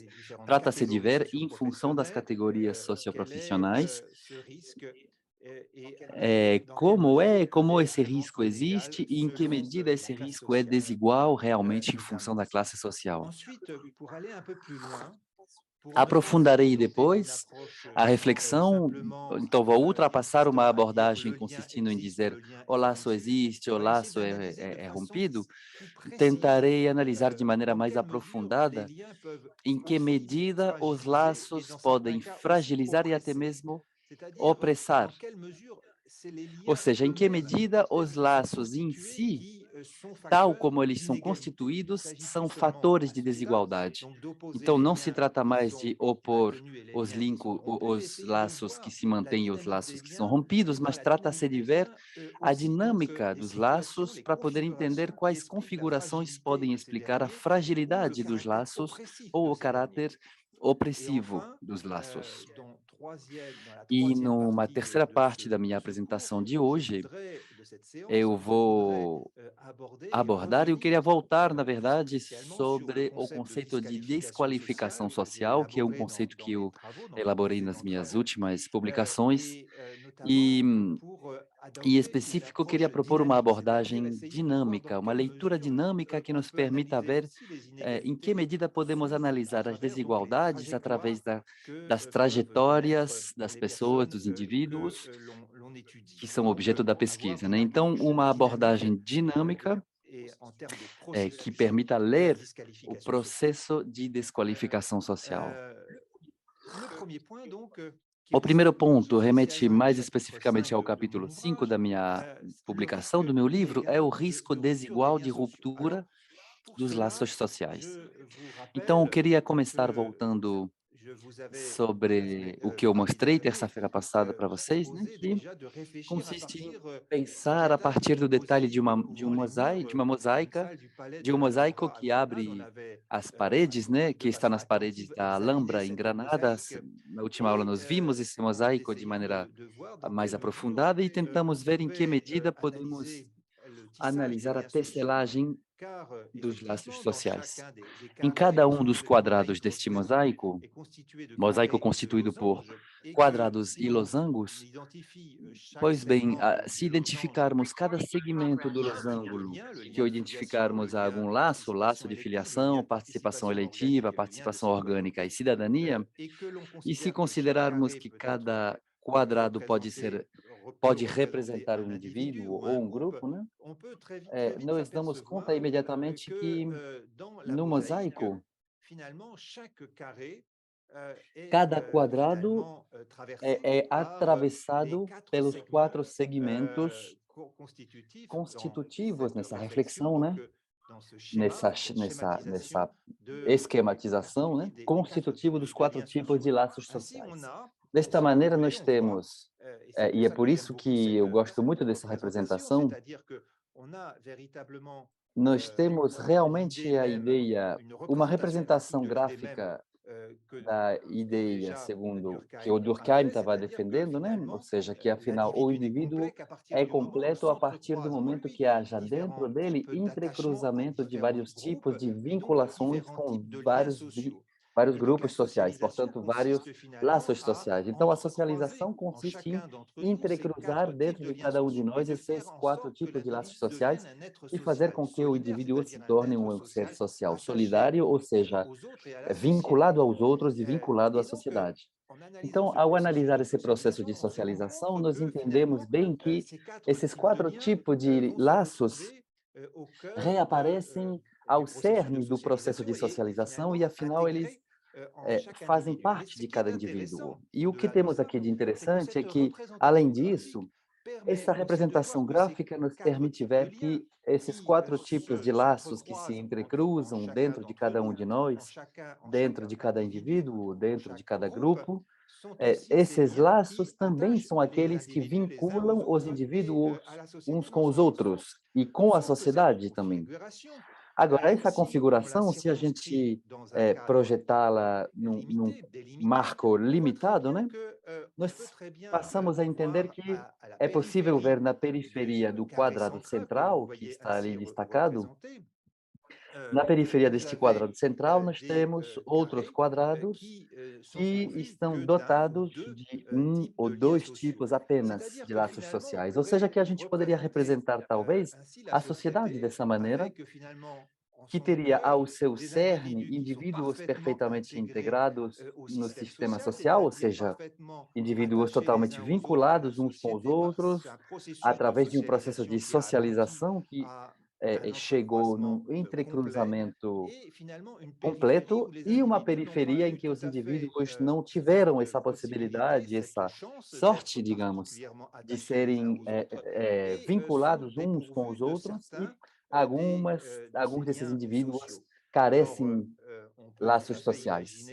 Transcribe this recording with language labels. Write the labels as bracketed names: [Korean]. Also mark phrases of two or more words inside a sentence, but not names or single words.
[Portuguese] Trata-se de ver, em função das categorias socioprofissionais, como esse risco existe e em que medida esse risco é desigual realmente em função da classe social. Aprofundarei depois a reflexão, então vou heu, ultrapassar uma [French] dire que [Portuguese] abordagem [French] le lien [Portuguese] consistindo em [French] existe, [Portuguese] dizer: [French] le lien [Portuguese] "O [French] est [Portuguese] laço [French] rompu", [Portuguese] existe, o [French] on va essayer [Portuguese] laço [French] d'analyser de [Portuguese] é [French] façon [Portuguese] rompido", [French] plus précise, [Portuguese] tentarei analisar de maneira [French] dans [Portuguese] mais [French] quelle mesure les [Portuguese] aprofundada [French] liens peuvent [Portuguese] em que [French] aussi [Portuguese] medida os [French] fragiliser et [Portuguese] laços [French] dans certains [Portuguese] podem [French] cas aussi [Portuguese] fragilizar e até [French] oppresser. [Portuguese] mesmo [French] C'est-à-dire, [Portuguese] opressar. [French] dans quelle mesure c'est les [Portuguese] Ou [French] liens [Portuguese] seja, em que [French] eux-mêmes [Portuguese] medida os [French] tels qu'ils sont [Portuguese] laços em [French] constitués [Portuguese] si, [French] qui, sont [Portuguese] tal [French] facteurs [Portuguese] como eles são [French] d'inégalité. Il ne [Portuguese] constituídos, [French] s'agit plus [Portuguese] são [French] seulement [Portuguese] fatores [French] à [Portuguese] de [French] ce stade, [Portuguese] desigualdade. [French] donc d'opposer [Portuguese] Então [French] les [Portuguese] não se [French] liens [Portuguese] trata [French] qui [Portuguese] mais de [French] sont [Portuguese] opor [French] maintenus et les [Portuguese] os [French] liens qui sont rompus, mais [Portuguese] os [French] essayer de [Portuguese] laços que [French] voir [Portuguese] se [French] la [Portuguese] mantêm e os [French] dynamique [Portuguese] laços [French] des [Portuguese] que são [French] liens [Portuguese] rompidos, [French] et voir [Portuguese] mas [French] la [Portuguese] trata-se [French] dynamique [Portuguese] de [French] des [Portuguese] ver [French] liens, [Portuguese] a [French] aussi donc, [Portuguese] dinâmica [French] les [Portuguese] dos [French] situations, [Portuguese] laços [French] les [Portuguese] para poder entender [French] configurations qui [Portuguese] quais [French] expliquent la [Portuguese] configurações [French] fragilité [Portuguese] podem [French] de ces [Portuguese] explicar a [French] derniers ou le [Portuguese] fragilidade dos [French] caractère [Portuguese] laços [French] oppressif [Portuguese] ou [French] de [Portuguese] o [French] ces derniers. [Portuguese] caráter [French] Et [Portuguese] opressivo [French] enfin, [Portuguese] dos laços. [French] dans la [Portuguese] E [French] troisième [Portuguese] numa [French] partie [Portuguese] terceira parte da [French] de [Portuguese] minha [French] ce cours, [Portuguese] apresentação de [French] je [Portuguese] hoje, [French] voudrais, de cette séance, [Portuguese] eu [French] je voudrais [Portuguese] vou [French] aborder et [Portuguese] abordar, eu queria [French] revenir [Portuguese] voltar, na [French] plus [Portuguese] verdade, [French] spécialement sur le [Portuguese] sobre o [French] concept de [Portuguese] conceito de [French] disqualification [Portuguese] desqualificação [French] sociale que j'ai [Portuguese] social, que é um [French] élaboré [Portuguese] conceito [French] dans [Portuguese] que [French] mes [Portuguese] eu [French] travaux, dans mes [Portuguese] elaborei nas [French] précédents [Portuguese] minhas [French] travaux, [Portuguese] últimas publicações, [French] et [Portuguese] e, [French] notamment pour [Portuguese] em [French] adopter une [Portuguese] específico, eu queria [French] approche [Portuguese] propor uma [French] dynamique, c'est-à-dire [Portuguese] abordagem [French] essayer de voir dans [Portuguese] dinâmica, uma [French] quelle [Portuguese] leitura [French] mesure [Portuguese] dinâmica que [French] on [Portuguese] nos [French] peut [Portuguese] permita [French] analyser [Portuguese] ver [French] aussi les [Portuguese] em que [French] inégalités [Portuguese] medida podemos [French] à [Portuguese] analisar as [French] travers donc les [Portuguese] desigualdades através [French] trajectoires que [Portuguese] das [French] peuvent connaître [Portuguese] trajetórias das [French] les [Portuguese] pessoas, [French] personnes [Portuguese] dos [French] que [Portuguese] indivíduos [French] l'on étudie. [Portuguese] que são [French] Donc, [Portuguese] objeto da [French] avoir [Portuguese] pesquisa, [French] une [Portuguese] né? Então, [French] approche [Portuguese] uma [French] dynamique [Portuguese] abordagem dinâmica [French] et en termes de [Portuguese] que [French] processus [Portuguese] permita [French] de la [Portuguese] ler o [French] disqualification sociale. [Portuguese] processo de desqualificação social. [French] Euh, le premier point, donc, qui [Portuguese] O primeiro [French] ressemble au [Portuguese] ponto [French] spécial [Portuguese] remete [French] 1 du [Portuguese] mais [French] chapitre [Portuguese] especificamente [French] 5 [Portuguese] ao [French] de mon [Portuguese] capítulo 5 [French] ouvrage, [Portuguese] da minha [French] le [Portuguese] publicação, [French] risque [Portuguese] do meu livro, é o [French] inégal [Portuguese] risco [French] de rupture des [Portuguese] desigual de [French] liens sociaux. Alors, [Portuguese] ruptura [French] pour [Portuguese] dos laços [French] cela, [Portuguese] sociais. [French] je vous [Portuguese] Então, eu [French] rappelle [Portuguese] queria começar [French] que [Portuguese] voltando [French] je vous avais la [Portuguese] sobre [French] semaine, [Portuguese] o que eu [French] mardi [Portuguese] mostrei [French] dernier, [Portuguese] terça-feira passada para vocês, né, [French] proposé [Portuguese] que [French] déjà de réfléchir à [Portuguese] consiste em [French] partir [Portuguese] pensar a [French] d'étapes [Portuguese] partir [French] qui [Portuguese] do detalhe de [French] possibles [Portuguese] de [French] ouvrant les murs [Portuguese] de uma [French] d'une [Portuguese] mosaica, [French] salle du Palais [Portuguese] de [French] de [Portuguese] um mosaico [French] l'Alhambra à [Portuguese] que [French] Grenade. On [Portuguese] abre [French] avait [Portuguese] as paredes, né, [French] de [Portuguese] que está [French] façon [Portuguese] nas paredes [French] attentive [Portuguese] da [French] examiné [Portuguese] Alhambra em [French] cette [Portuguese] Granada. [French] mosaïque [Portuguese] Na última aula [French] et [Portuguese] nós vimos esse [French] en [Portuguese] mosaico de [French] essayant [Portuguese] maneira [French] de voir dans [Portuguese] mais [French] quelle mesure [Portuguese] aprofundada e [French] on [Portuguese] tentamos ver em que [French] pouvait [Portuguese] medida podemos [French] analyser le tissage des [Portuguese] analisar a [French] liens sociaux, [Portuguese] tecelagem [French] car [Portuguese] dos laços [French] effectivement, dans [Portuguese] sociais. [French] chacun des [Portuguese] Em [French] carrés [Portuguese] cada [French] qui [Portuguese] um [French] sont [Portuguese] dos [French] faits de mosaïques [Portuguese] quadrados deste [French] construites [Portuguese] mosaico, [French] et constitués de [Portuguese] mosaico [French] carrés et de [Portuguese] constituído por [French] losanges, et que [Portuguese] quadrados [French] si [Portuguese] e [French] l'on [Portuguese] losangos, [French] identifie chaque [Portuguese] pois bem, [French] segment [Portuguese] se [French] du losange [Portuguese] identificarmos cada segmento do [French] par un type de [Portuguese] losango, [French] lien, le [Portuguese] que [French] lien [Portuguese] o [French] de filiation, le [Portuguese] identificarmos a [French] lien [Portuguese] algum [French] de [Portuguese] laço, [French] participation [Portuguese] laço de [French] élective, le lien [Portuguese] filiação, [French] de [Portuguese] participação [French] participation [Portuguese] eletiva, [French] organique et le lien de [Portuguese] participação orgânica e [French] citoyenneté, [Portuguese] cidadania, [French] et que l'on [Portuguese] e se [French] considère que chaque [Portuguese] considerarmos [French] carré [Portuguese] que [French] peut être [Portuguese] cada quadrado [French] peut [Portuguese] pode [French] représenter [Portuguese] representar [French] un [Portuguese] um [French] individu [Portuguese] indivíduo [French] ou un [Portuguese] ou um [French] groupe, [Portuguese] grupo, né? [French] on peut très vite [Portuguese] Nós damos conta [French] s'apercevoir [Portuguese] imediatamente [French] que [Portuguese] que [French] dans la [Portuguese] no [French] mosaïque, [Portuguese] mosaico, [French] finalement, chaque carré est [Portuguese] cada quadrado [French] finalement traversé [Portuguese] é [French] par les [Portuguese] atravessado [French] quatre [Portuguese] pelos quatro [French] segments [Portuguese] segmentos [French] constitutifs dans [Portuguese] constitutivos [French] cette [Portuguese] nessa [French] réflexion, [Portuguese] reflexão, [French] donc [Portuguese] né? [French] dans ce schéma, cette [Portuguese] Nessa [French] schématisation du [Portuguese] esquematização, né? [French] constitutif des quatre [Portuguese] Constitutivo [French] types [Portuguese] dos [French] de [Portuguese] quatro [French] liens [Portuguese] tipos [French] sociaux. [Portuguese] de laços [French] Ainsi, on [Portuguese] sociais. [French] a, [Portuguese] Desta [French] si vous [Portuguese] maneira, [French] voulez, [Portuguese] nós [French] on voit, [Portuguese] temos, [French] et c'est pour [Portuguese] e é [French] ça que [Portuguese] por [French] j'aime [Portuguese] isso [French] beaucoup [Portuguese] que eu gosto [French] cette [Portuguese] muito dessa [French] représentation, [Portuguese] representação, [French] c'est-à-dire qu'on a véritablement [Portuguese] nós temos [French] l'idée [Portuguese] realmente a [French] même, [Portuguese] ideia, [French] une [Portuguese] uma [French] représentation ainsi [Portuguese] representação [French] de l'idée même [Portuguese] gráfica [French] que [Portuguese] da ideia, [French] déjà [Portuguese] segundo que o [French] Durkheim [Portuguese] Durkheim [French] avait, [Portuguese] estava [French] c'est-à-dire que [Portuguese] defendendo, né? Ou [French] finalement, [Portuguese] seja, que afinal o [French] l'individu n'est complet [Portuguese] indivíduo [French] qu'à partir [Portuguese] é [French] du moment où [Portuguese] completo a partir do [French] s'entrecroisent en [Portuguese] momento [French] lui [Portuguese] que haja dentro [French] différents [Portuguese] dele [French] types d'attachements à [Portuguese] entrecruzamento de [French] différents [Portuguese] vários [French] groupes [Portuguese] tipos de [French] et donc [Portuguese] vinculações [French] différents [Portuguese] com [French] types de liens sociaux. [Portuguese] vários [French] Et donc la [Portuguese] grupos sociais, [French] socialisation [Portuguese] portanto, vários [French] consiste finalement [Portuguese] laços [French] à [Portuguese] sociais. Então, a [French] entrecroiser [Portuguese] socialização [French] en [Portuguese] consiste em [French] chacun d'entre nous ces quatre [Portuguese] entrecruzar [French] types [Portuguese] dentro [French] de [Portuguese] de [French] liens [Portuguese] cada um de [French] sociaux et [Portuguese] nós [French] de faire [Portuguese] esses [French] en [Portuguese] quatro [French] sorte que [Portuguese] tipos de laços [French] l'individu devienne [Portuguese] sociais [French] un être [Portuguese] e fazer [French] social [Portuguese] com que o [French] solidaire, [Portuguese] indivíduo se [French] c'est-à-dire un [Portuguese] torne [French] être [Portuguese] um ser [French] social [Portuguese] social [French] attaché [Portuguese] solidário, ou seja, [French] aux autres et à la [Portuguese] vinculado [French] société. [Portuguese] aos outros e vinculado à [French] Et donc, [Portuguese] sociedade. [French] en analysant [Portuguese] Então, [French] ce [Portuguese] ao [French] processus [Portuguese] analisar [French] de [Portuguese] esse processo [French] socialisation, [Portuguese] de [French] on se rend [Portuguese] socialização, [French] compte [Portuguese] nós [French] que [Portuguese] entendemos [French] finalement, [Portuguese] bem que [French] ces quatre [Portuguese] esses [French] types de [Portuguese] quatro [French] liens [Portuguese] tipos de [French] vont se [Portuguese] laços [French] retrouver au cœur [Portuguese] reaparecem [French] du [Portuguese] ao [French] processus de [Portuguese] cerne do processo de [French] socialisation et [Portuguese] socialização e, [French] finalement [Portuguese] afinal, eles [French] intégrés en chaque [Portuguese] fazem [French] individu. Mais [Portuguese] parte [French] ce [Portuguese] de [French] qui est [Portuguese] cada indivíduo. [French] intéressant [Portuguese] E o que [French] au-delà de [Portuguese] temos [French] ça, [Portuguese] aqui de [French] c'est que [Portuguese] interessante é [French] cette [Portuguese] que, além [French] représentation graphique [Portuguese] disso, [French] permet [Portuguese] essa [French] aussi de [Portuguese] representação [French] voir que ces [Portuguese] gráfica nos [French] quatre [Portuguese] permite [French] types de [Portuguese] ver [French] liens [Portuguese] que esses [French] qui [Portuguese] quatro tipos de laços que se [French] s'entrecroisent en [Portuguese] entrecruzam [French] chacun [Portuguese] dentro de [French] d'entre [Portuguese] cada um [French] nous, [Portuguese] de nós, [French] en chaque [Portuguese] dentro de cada [French] individu, [Portuguese] indivíduo, [French] en [Portuguese] dentro de [French] chaque [Portuguese] cada [French] groupe, [Portuguese] grupo, [French] sont aussi ces [Portuguese] esses [French] liens qui [Portuguese] laços também [French] attachent [Portuguese] são [French] les [Portuguese] aqueles que [French] individus les uns aux [Portuguese] vinculam os [French] autres et à [Portuguese] indivíduos [French] la société [Portuguese] uns [French] dans [Portuguese] com os [French] ce sens. [Portuguese] outros e com a [French] Sauf que cette [Portuguese] sociedade também. [French] configuration, [Portuguese] Agora, essa [French] si on la [Portuguese] configuração, se a [French] circonscrit [Portuguese] gente [French] dans un cadre [Portuguese] projetá-la num [French] limité, délimité, [Portuguese] marco [French] on voit très [Portuguese] limitado, [French] bien [Portuguese] né, [French] que on peut [Portuguese] nós [French] très bien [Portuguese] passamos a entender [French] voir [Portuguese] que [French] à la [Portuguese] é possível ver [French] périphérie [Portuguese] na [French] de [Portuguese] periferia [French] ce [Portuguese] do [French] carré [Portuguese] quadrado [French] central que vous [Portuguese] central, que [French] voyez [Portuguese] está [French] ainsi [Portuguese] ali destacado, [French] représenté, [Portuguese] na periferia [French] vous [Portuguese] deste [French] avez [Portuguese] quadrado central, nós [French] des [Portuguese] temos outros [French] carrés [Portuguese] quadrados [French] qui sont [Portuguese] que [French] pourvus [Portuguese] estão [French] que d'un ou [Portuguese] dotados [French] deux [Portuguese] de [French] types [Portuguese] ou [French] de liens [Portuguese] dois [French] sociaux. [Portuguese] tipos apenas [French] C'est-à-dire [Portuguese] de [French] que [Portuguese] laços [French] finalement, on [Portuguese] sociais. Ou seja, [French] pourrait [Portuguese] que a gente poderia [French] représenter [Portuguese] representar, talvez, [French] ainsi la [Portuguese] a sociedade [French] société [Portuguese] dessa maneira, [French] avec finalement [Portuguese] que teria ao seu cerne indivíduos perfeitamente integrados no sistema social, ou seja, indivíduos totalmente vinculados uns com os outros, através de um processo de socialização que chegou num entrecruzamento completo, e uma periferia em que os indivíduos não tiveram essa possibilidade, essa sorte, digamos, de serem vinculados uns com os outros, e alguns desses indivíduos carecem laços sociais.